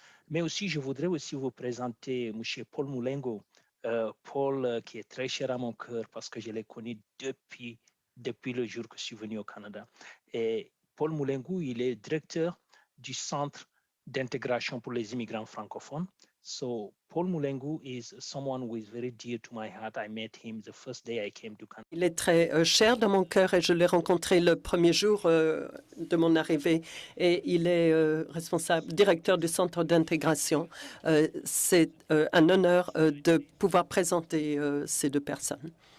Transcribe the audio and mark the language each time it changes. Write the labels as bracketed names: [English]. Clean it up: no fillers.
[French] Mais aussi, je voudrais aussi vous présenter M. Paul Moulengo. Paul, qui est très cher à mon cœur parce que je l'ai connu depuis le jour que je suis venu au Canada. Et Paul Moulengo, il est directeur du Centre d'intégration pour les immigrants francophones. [English] So Paul Moulengo is someone who is very dear to my heart. I met him the first day I came to Canada. [French] Il est très cher dans mon cœur et je l'ai rencontré le premier jour de mon arrivée. Et il est directeur du centre d'intégration. C'est un honneur de pouvoir présenter ces deux personnes.